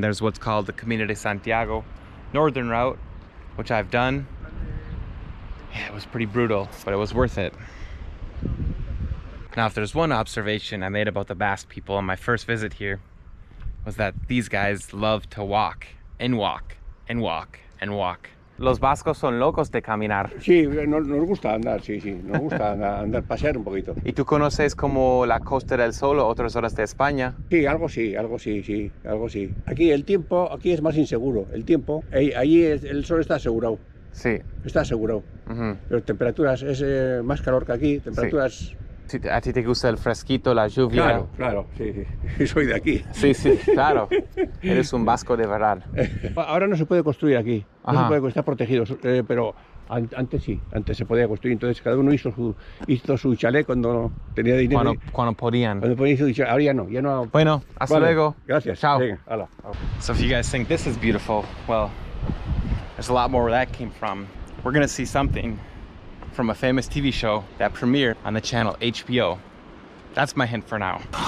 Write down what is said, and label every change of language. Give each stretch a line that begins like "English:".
English: There's what's called the Camino de Santiago, northern route, which I've done. Yeah, it was pretty brutal, but it was worth it. Now, if there's one observation I made about the Basque people on my first visit here, was that these guys love to walk and walk and walk and walk.
Spanish: Los vascos son locos de caminar. Sí, nos gusta andar, sí, sí, nos gusta andar, pasear un poquito. ¿Y tú conoces como la Costa del Sol o otras zonas de España? Sí, algo sí, algo sí. Aquí el tiempo, aquí es más inseguro, el tiempo, allí el sol está asegurado. Sí. Está asegurado. Pero temperaturas, es más calor que aquí, temperaturas... Sí. ¿A ti te gusta el fresquito, la lluvia? Claro, sí. Soy de aquí. Sí, claro. Eres un vasco de verdad. Ahora no se puede construir aquí, no Ajá. se puede, está protegido, pero antes sí, antes se podía construir. Entonces cada uno hizo su chalet cuando tenía dinero. Cuando podían. Cuando podía su chalet, ahora ya no. Bueno, hasta luego. Gracias. Chao. Venga, hala.
English: So if you guys think this is beautiful, well, there's a lot more where that came from. We're gonna see something from a famous TV show that premiered on the channel HBO. That's my hint for now.